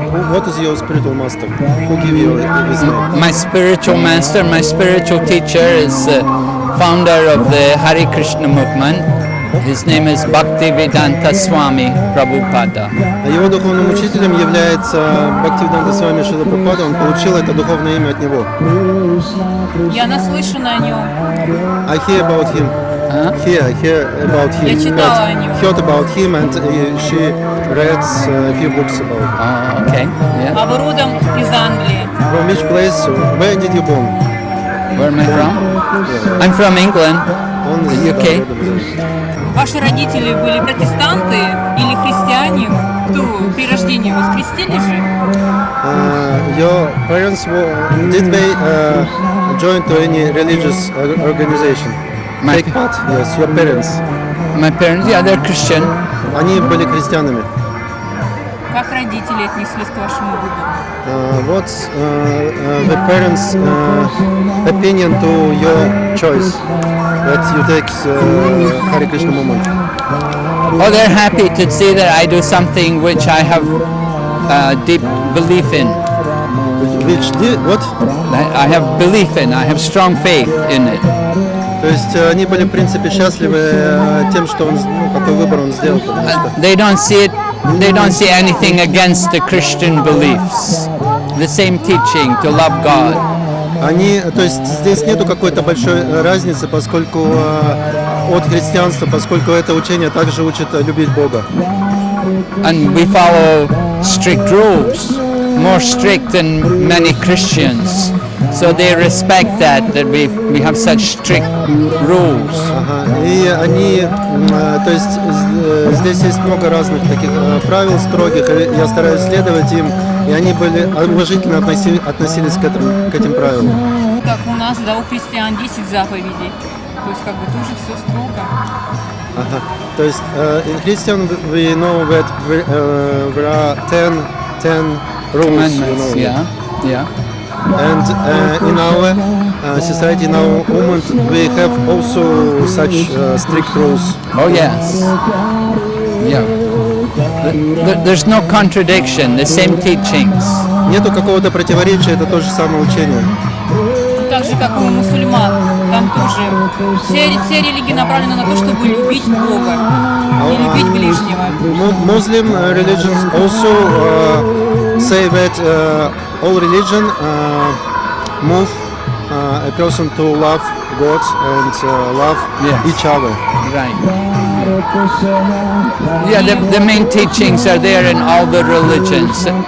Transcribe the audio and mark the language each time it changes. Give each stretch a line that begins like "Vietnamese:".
English: What is your spiritual master? Who gave you this name? My spiritual master, my spiritual teacher is the founder of the Hare Krishna movement. His name is Bhaktivedanta Swami Prabhupada.
Russian: Его духовным учителем является Бхактивиданта Свами Шрила Прабхупада. Он получил это духовное имя от него. Я наслышана о нем.
English: I hear about him. I hear about him.
Russian: Я читала о нем.
English: Heard about him and she read a few books about him. Oh, okay. Yeah.
Russian: А вы родом из Англии?
English: From which place? Where did you born? Where am I from? I'm from England, the UK.
Russian: Ваши родители были протестанты или христиане? Кто при рождении вас крестили же?
English: Your parents did they join to any religious organization? Take part? Yes, your parents. My parents, yeah, they're Christian.
Russian: Они были христианами. Как родители отнеслись к вашему выбору?
English: What's the parents' opinion to your choice that you take Hare Krishna movement? Oh, they're happy to see that I do something which I have deep belief in. Which did what? I have belief in. I have strong faith in it.
Russian: То есть они были в принципе счастливы тем, что он, какой выбор он сделал.
English: They don't see it. They don't see anything against the Christian beliefs. The same teaching to love God.
Russian: Они, то есть здесь нету какой-то большой разницы, поскольку от христианства, поскольку это учение также учит любить Бога.
English: And we follow strict rules, more strict than many Christians. So they respect that we have such strict rules.
Russian: И они, то есть здесь есть много разных таких правил строгих, и я стараюсь следовать им, и они были уважительно относились к этим правилам. Как у нас, да, у христиан 10 заповедей. То есть как бы тоже все строго. То есть
English: in Christian we know that there are 10 rules, you know. Yeah. And in our society, in our movement, we have also such strict rules. Oh yes. Yeah. There's no contradiction. The same teachings.
Russian: Нету какого-то противоречия, это то же самое учение. Так же, как и у мусульман, там тоже все религии направлены на то, чтобы любить Бога и любить ближнего.
English: Muslim religions also say that all religion move a person to love God and love each other. Right. Yeah, the main teachings are there in all the religions.